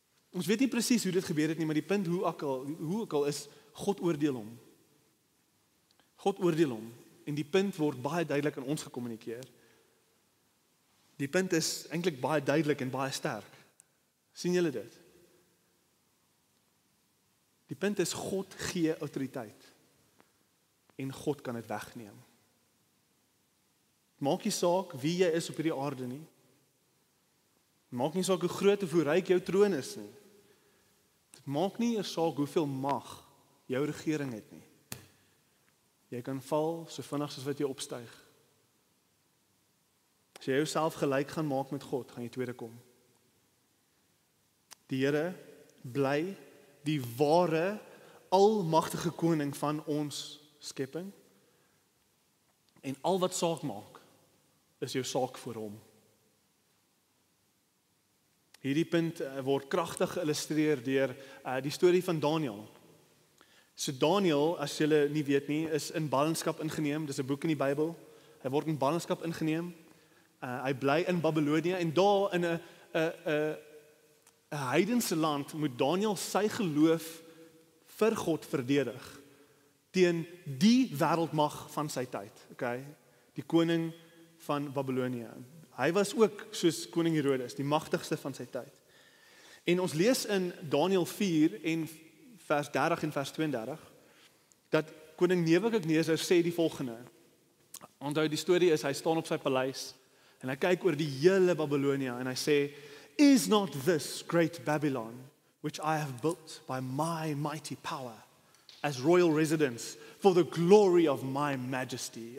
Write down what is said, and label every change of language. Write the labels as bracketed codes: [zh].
[af] Ons weet nie presies hoe dit gebeur het nie, maar die punt hoe ook al is, God oordeel hom. God oordeel hom. En die punt word baie duidelik aan ons gekommunikeer. Die punt is eintlik baie duidelik en baie sterk. Sien julle dit? Die punt is God gee autoriteit. En God kan dit wegneem. Maak nie saak wie jy is op hierdie aarde nie. Maak nie saak hoe groot of hoe ryk jou troon is nie. Dit maak nie eers saak hoeveel mag jou regering het nie. Jy kan val so vinnig soos wat jy opstyg. As jy jouself gelyk gaan maak met God, gaan jy tweede kom. Die Here bly die ware, almagtige koning van ons skepping. En al wat saak maak, is jou saak voor hom. Hierdie punt word kragtig geïllustreer deur die storie van Daniël. So Daniël, as julle nie weet nie, is in ballingskap ingeneem. Dis 'n boek in die Bybel. Hy word in ballingskap ingeneem. Hy bly in Babylonië en daar in 'n heidense land moet Daniël sy geloof vir God verdedig teen die wêreldmag van sy tyd, okay? Die koning van Babylonië. Hy was ook soos koning Herodes, die magtigste van sy tyd. En ons lees in Daniël 4 en vers 30 en vers 32 dat koning Nebukadneser sê die volgende. Onthou die storie is hy staan op sy paleis en hy kyk oor die hele Babylonië en hy sê, [en] is not this great Babylon which I have built by my mighty power as royal residence for the glory of my majesty.